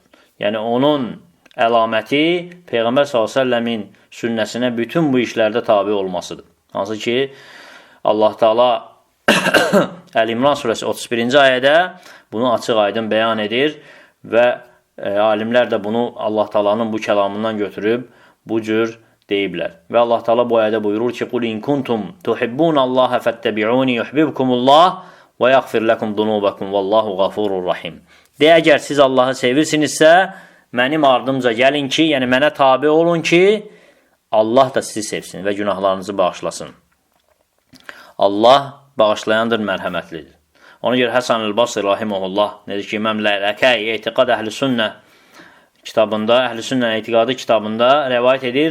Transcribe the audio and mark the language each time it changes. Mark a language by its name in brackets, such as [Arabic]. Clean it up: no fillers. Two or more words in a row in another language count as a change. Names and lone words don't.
[Azerbaijani] Yəni onun əlaməti Peyğəmbər s.ə.v-in sünnəsinə bütün bu işlərdə tabi olmasıdır. Hansı ki Allah Taala Əl-İmran surəsi 31-ci ayədə bunu açıq aydın bəyan edir və alimlər də bunu Allah Taala'nın bu kəlamından götürüb bu cür deyiblər. Və Allah Taala bu ayədə buyurur ki: [Arabic] "قل إن كنتم تحبون الله فاتبعوني يحببكم الله ويغفر لكم ذنوبكم والله غفور رحيم." [Azerbaijani] De, əgər siz Allahı sevirsinizsə, mənim ardımca gəlin ki, yəni mənə tabe olun ki, Allah da sizi sevsin və günahlarınızı bağışlasın. Allah bağışlayandır, mərhəmətlidir. Ona görə Həsən el-Basri rahimehullah necə ki İmam Lələkəy Etiqad Əhl-i-Sünnə kitabında, Əhl-i-Sünnə Etiqadı kitabında rəvayət edir.